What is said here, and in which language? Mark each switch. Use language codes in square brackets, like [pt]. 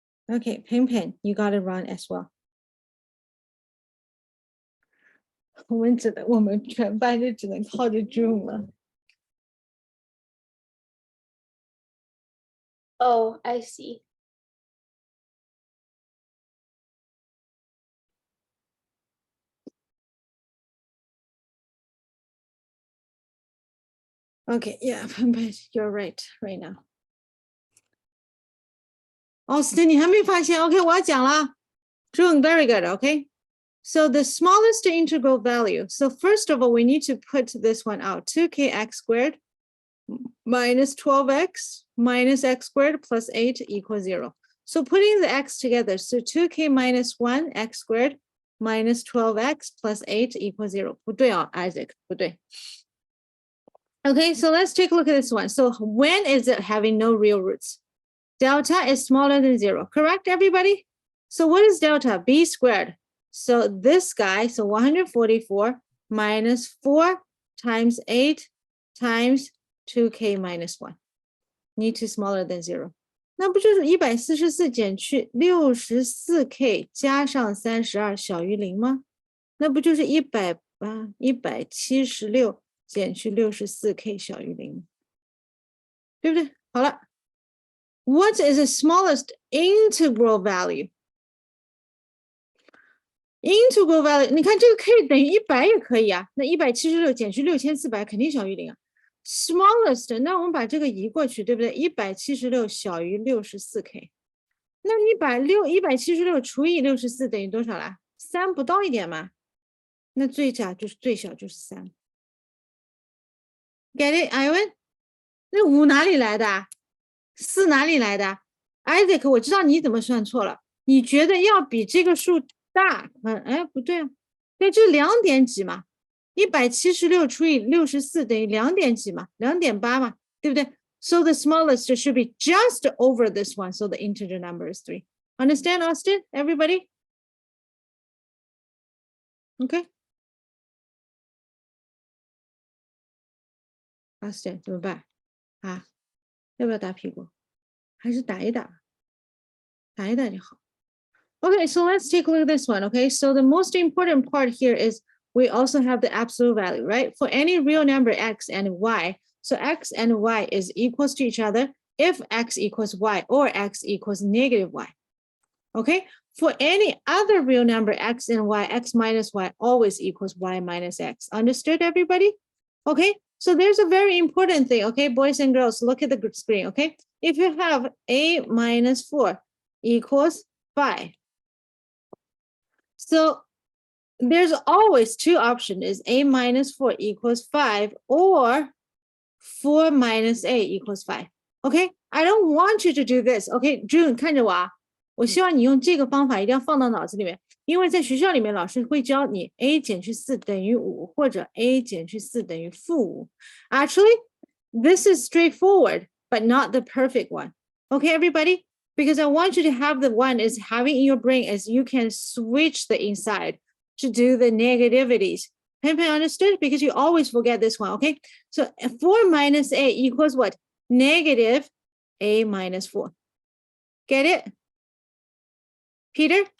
[en] Okay, Pin, you got to run as well. [zh] 我们全班就只能靠着 June 了。 [en] Oh, I see. Okay, yeah, Pin, you're right now. [zh] Austin, 你还没发现 ？OK， 我要讲了。 [en] June, very good. Okay. So the smallest integral value. So first of all, we need to put this one out. 2kx squared minus 12x minus x squared plus 8 equals 0. So putting the x together, so 2k minus 1 x squared minus 12x plus 8 equals 0. [zh] 不对啊 Isaac, 不对. [en] Okay, so let's take a look at this one. So when is it having no real roots? Delta is smaller than 0, correct, everybody? So what is delta? B squared. So this guy, so 144 minus 4 times 8 times 2k minus 1. Need to smaller than 0. [zh] 那不就是144减去 64k 加上32小于0吗？那不就是176减去 64k 小于0，对不对？好了。 [en] What is the smallest integral value? Integral value, [zh] 你看这个 k 等于100也可以啊，那176减去6400肯定小于0啊。 Smallest, 那我们把这个移过去，对不对？176小于 64k， 那你把176除以64等于多少啦？3不到一点嘛，那最小就是3。 [en] Get it, Ivan? [zh] 那5哪里来的？4哪里来的 ？Isaac， 我知道你怎么算错了，你觉得要比这个数大？哎，不对啊，对，这2点几嘛，176除以64等于2点几嘛，2.8嘛，对不对 ？ [en] So the smallest should be just over this one, so the integer number is 3. Understand, Austin? Everybody? Okay. [zh] Austin 怎么办啊？要不要打屁股？还是打一打？打一打就好。 [en] Okay, so let's take a look at this one. Okay, so the most important part here is we also have the absolute value, right? For any real number x and y, so x and y is equals to each other if x equals y or x equals negative y. Okay, for any other real number x and y, x minus y always equals y minus x. Understood, everybody? Okay, so there's a very important thing, okay, boys and girls, look at the screen, okay? If you have a minus 4 equals 5. So there's always 2 options, is a minus 4 equals 5 or 4 minus a equals 5. Okay, I don't want you to do this. [zh] Okay, June, 看着我啊，我希望你用这个方法一定要放到脑子里面，因为在学校里面老师会教你 a 减去4等于5，或者 a 减去4等于-5。 [en] Actually, this is straightforward, but not the perfect one. Okay, everybody? Because I want you to have the one is having in your brain as you can switch the inside to do the negativities. Pen understood? Because you always forget this one, okay? So 4 minus a equals what? Negative a minus 4. Get it? Peter?